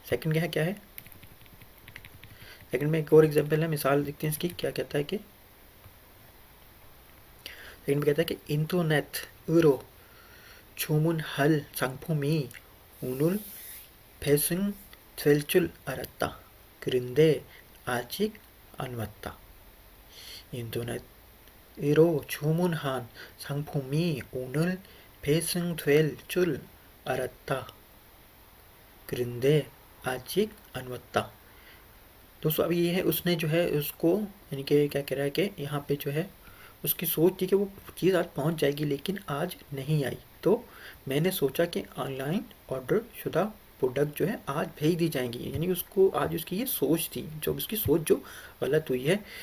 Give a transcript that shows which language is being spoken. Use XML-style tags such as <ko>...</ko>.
<hi>Second क्या है second में एक और एग्जांपल है, मिसाल देखते हैं इसकी। क्या कहता है कि सेकंड में कहता है कि इंटरनेट으로</hi> <ko>주문할 상품이 오늘 배송될 줄 알았다. 그런데 아직 안 왔다. 인터넷으로 주문한 상품이 오늘 배송될 줄 알았다. 그런데 아직 안 왔다.</ko> <hi>दोस्तों अब ये है उसने जो है उसको यानी कि क्या कह रहा है कि यहाँ पे जो है उसकी सोच थी कि वो चीज़ आज पहुँच जाएगी लेकिन आज नहीं आई। तो मैंने सोचा कि ऑनलाइन ऑर्डर शुदा प्रोडक्ट जो है आज भेज दी जाएंगी, यानी उसको आज उसकी ये सोच थी, जो उसकी सोच जो गलत हुई है।</hi>